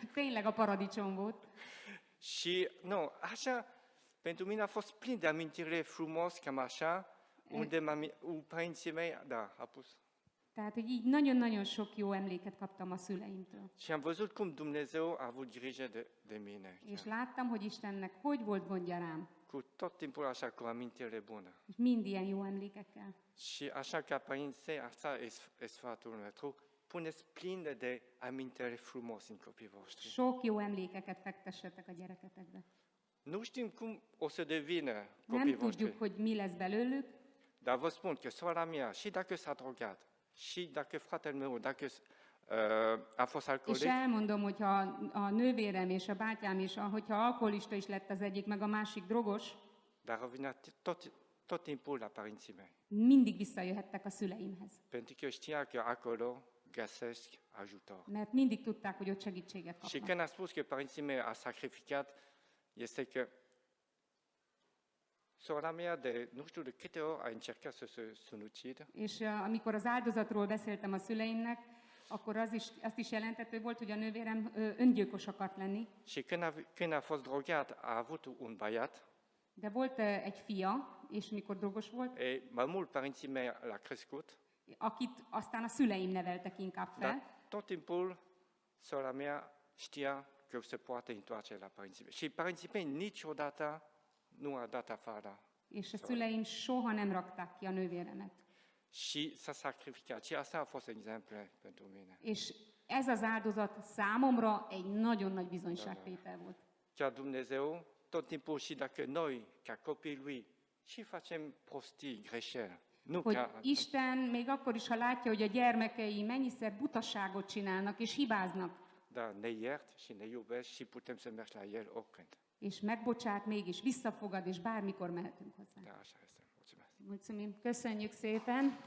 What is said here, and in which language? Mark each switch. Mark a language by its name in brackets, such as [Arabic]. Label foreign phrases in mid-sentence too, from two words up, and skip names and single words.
[Hungarian] Tényleg a paradicsom volt. [Romanian] Și, nu, așa, Pentru mine a fost plin de amintiri frumos, cam așa, unde părinții mei, da, a pus. [Hungarian] Tehát, hogy így nagyon-nagyon sok jó emléket kaptam a szüleimtől. [Romanian] Și am văzut cum Dumnezeu a avut grijă de mine. [Hungarian] És láttam, hogy Istennek hogy volt gondja rám, [Romanian] Cu tot timpul așa, cu amintire bună. [Hungarian] és mind ilyen jó emlékekkel. [Romanian] Și așa ca părinți, asta e sfatul meu. Puneți plin de amintiri frumos în copiii voștri. [Hungarian] Sok jó emlékeket fektessetek a gyereketekbe. [Romanian] Nu știm cum o să devină [Hungarian] Nem [Romanian] copiii voștri, [Hungarian] tudjuk, hogy mi lesz belőlük, [Romanian] dar vă spun că sora mea, și dacă s-a drogat, și dacă fratele meu, dacă a fost [Hungarian] és [Romanian] alcoolic, [Hungarian] elmondom, hogyha a nővérem és a bátyám is, hogyha alkoholista is lett az egyik, meg a másik drogos, [Romanian] dar revenea tot timpul la părinții mei. [Hungarian] mindig visszajöhettek a szüleimhez. [Romanian] Pentru că știa că acolo găsesc ajutor. [Hungarian] Mert mindig tudták, hogy ott segítséget [Romanian] Și [Hungarian] kapnak. [Romanian] când a spus că părinții mei a sacrificat, este că sora mea de nu știu de câte ori a încercat să se sinucidă, [Hungarian] És amikor az áldozatról beszéltem a szüleimnek, akkor azt is jelentette, hogy volt, hogy a nővérem öngyilkos akart lenni, [Romanian] și când a fost drogat, a avut un băiat, [Hungarian] de volt egy fia, és amikor drogos volt, [Romanian] mai mult părinții mei l-a crescut, [Hungarian] akit aztán a szüleim neveltek inkább fel, [Romanian] dar tot timpul sora mea știa că se poate întoarce la părinții mei. Și părinții mei niciodată nu a dat afară. [Hungarian] és a szüleim soha nem rakták ki a nővéremet. [Romanian] Și s-a sacrificat. Și asta a fost exemplu pentru mine. [Hungarian] És ez az áldozat számomra egy nagyon nagy bizonyságtétel volt. [Romanian] Chiar Dumnezeu, tot timpul și dacă noi, ca copiii Lui, și facem prostii, greșeli, nu [Hungarian] Hogy [Romanian] ca... [Hungarian] Isten még akkor is, ha látja, hogy a gyermekei mennyiszer butaságot csinálnak és hibáznak, [Romanian] Dar ne iert și ne iubesc și putem să mergem la El oricând. [Hungarian] és megbocsát, mégis visszafogad, és bármikor mehetünk hozzá. [Romanian] Da, așa este. Mulțumesc. Mulțumim, [Hungarian] köszönjük szépen!